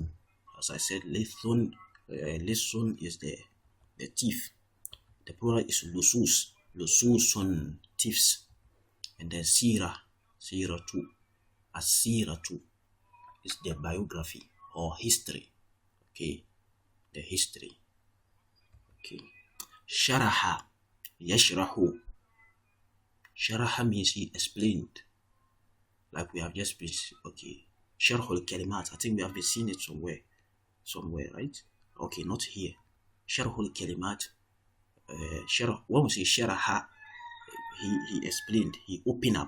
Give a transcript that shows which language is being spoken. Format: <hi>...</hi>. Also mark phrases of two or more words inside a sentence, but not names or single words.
<en>As I said, lisun. Lisun is the teeth. The plural is lusus. Lususun, thieves. And then sirah. Siratu. As-siratu is the biography or history. Okay. The history. Okay. Sharaha. Yashrahu. Sharaha means he explained. Like we have just been, okay.</en> <ar>شرح الكلمات.</ar> <en>I think we have been seeing it somewhere, right? Okay, not here.</en> <ar>شرح الكلمات.</ar> <en>When we say sharaha, he explained, he opened up.</en>